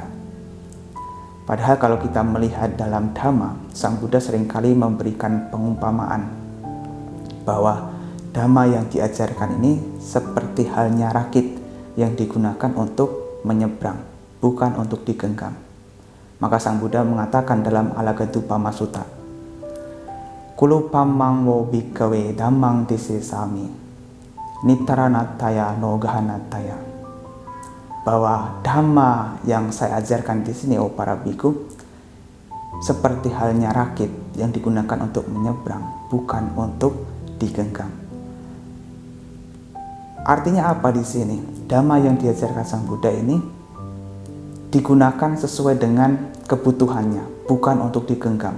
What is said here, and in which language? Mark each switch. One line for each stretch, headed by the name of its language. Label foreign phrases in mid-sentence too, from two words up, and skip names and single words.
Indonesian: Padahal kalau kita melihat dalam Dhamma, Sang Buddha seringkali memberikan pengumpamaan bahwa Dhamma yang diajarkan ini seperti halnya rakit yang digunakan untuk menyeberang, bukan untuk digenggam. Maka Sang Buddha mengatakan dalam Alagadupama Sutta,
Pali: Kulupamang wo bhikkhave dhammang tisesami nitaranataya no gahanataya,
Indonesian: bahwa Dhamma yang saya ajarkan di sini, oh para biku, seperti halnya rakit yang digunakan untuk menyeberang, bukan untuk digenggam. Artinya apa di sini? Dhamma yang diajarkan Sang Buddha ini digunakan sesuai dengan kebutuhannya, bukan untuk digenggam.